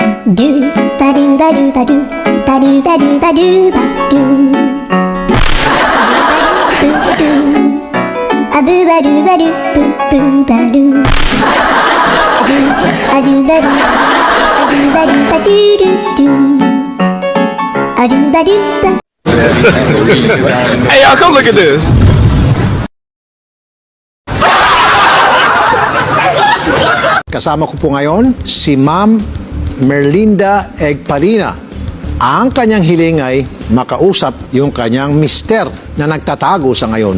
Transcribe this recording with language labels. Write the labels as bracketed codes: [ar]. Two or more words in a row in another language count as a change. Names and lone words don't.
[en] Do ba do ba do ba do ba do ba do ba do ba do. A boo ba do ba do boo boo ba do. A do ba do ba do ba do do do. A do ba do ba. Hey, y'all, come look at this. [tl] Kasama ko po ngayon si Ma'am Merlinda Egparina. Ang kanyang hiling ay makausap yung kanyang mister na nagtatago sa ngayon.